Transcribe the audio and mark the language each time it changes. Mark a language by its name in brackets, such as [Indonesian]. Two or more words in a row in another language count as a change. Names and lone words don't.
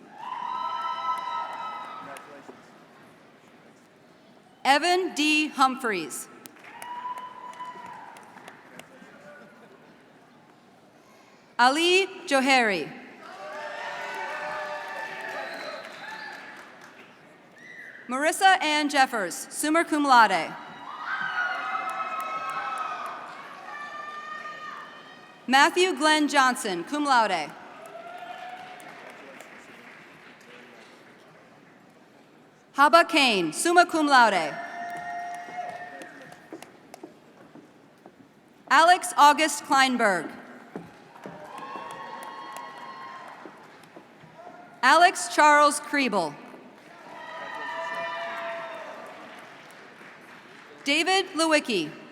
[English] Evan D. Humphreys. Ali Johari. Marissa Ann Jeffers, [Latin] summa cum laude. [English] Matthew Glenn Johnson, [Latin] cum laude. [English] Haba Kane, [Latin] summa cum laude. [English] Alex August Kleinberg. Alex Charles Kriebel. David Lewicki.